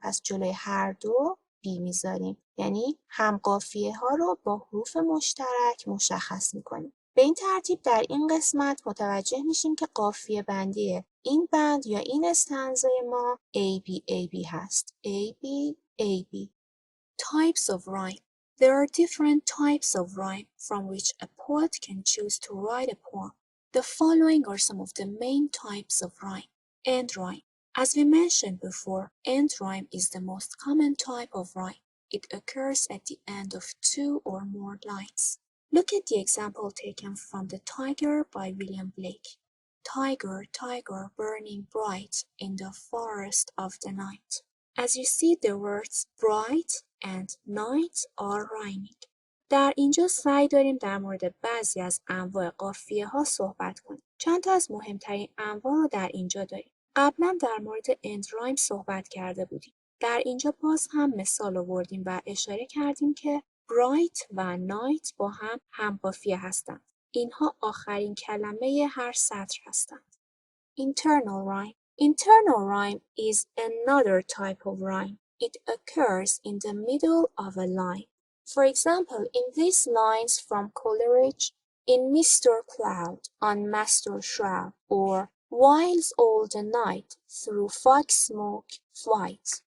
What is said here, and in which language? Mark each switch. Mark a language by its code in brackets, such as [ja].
[fa] پس جلوی هر دو B میذاریم. یعنی همقافیه ها رو با حروف مشترک مشخص میکنیم. به این ترتیب در این قسمت متوجه میشیم که قافیه بندی این بند یا این استنزای ما ABAB هست. [en] ABAB. Types of rhyme. There are different types of rhyme from which a poet can choose to write a poem. The following are some of the main types of rhyme. End rhyme. As we mentioned before, end rhyme is the most common type of rhyme. It occurs at the end of two or more lines. Look at the example taken from The Tiger by William Blake. Tiger, tiger, burning bright in the forest of the night. As you see, the words bright and night are rhyming. [fa] در اینجا سعی داریم در مورد بعضی از انواع قافیه ها صحبت کنیم. چند تا از مهمترین انواع رو در اینجا داریم. قبلا در مورد end rhyme صحبت کرده بودیم. در اینجا باز هم مثال آوردیم و اشاره کردیم که bright و night با هم قافیه هستند. اینها آخرین کلمه هر سطر هستند. [en] Internal rhyme. Internal rhyme is another type of rhyme. It occurs in the middle of a line. For example, in these lines from Coleridge, in Mr. Cloud, on Master Shroud, or whiles all the night through fog smoke flight.